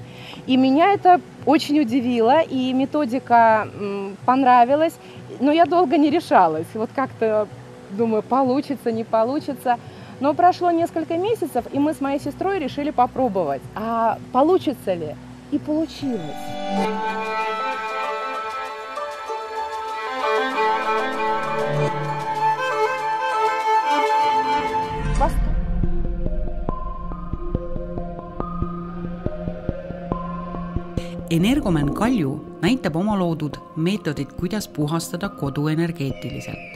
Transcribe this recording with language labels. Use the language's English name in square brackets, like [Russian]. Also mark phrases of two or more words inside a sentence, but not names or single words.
[Russian] И меня это очень удивило, и методика понравилась, но я долго не решалась. Вот как-то думаю, получится, не получится. Но прошло несколько месяцев, и мы с моей сестрой решили попробовать. А получится ли? И получилось. [Estonian] Energomen Kalju näitab oma loodud meetodid, kuidas puhastada kodu energeetiliselt.